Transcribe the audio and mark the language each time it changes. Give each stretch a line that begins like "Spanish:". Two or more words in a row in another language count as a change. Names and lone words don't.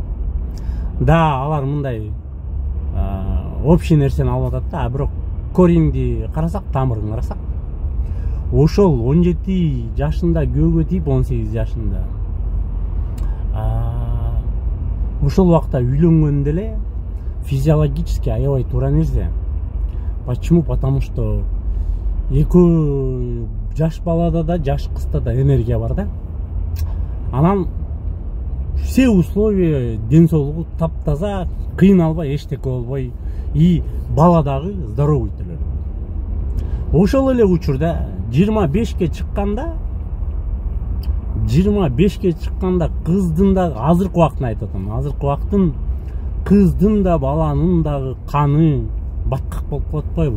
Kyrgyz: Да, алар мындай общий нерсени алып атат да, бирок коренди карасак, тамырын карасак, ошол 17 жашында күйөөгө тийип 18 жашында ошол убакта үйлөнгөн деле физиологически аябай туура нерсе.
Russian: Почему? Потому что
Kyrgyz: экөө жаш балада да, жаш кызда да энергия бар да. Анан
Russian: все условия,
Kyrgyz: ден соолугу таптаза, кыйналбай, эчтеке болбой, и бала дагы здоровый төлөп. Ошол эле учурда 25ке чыкканда кыздын да, азыркы убактын айтып атам, азыркы убактын кыздын да баланын дагы каны баткак болуп калып атпайбы?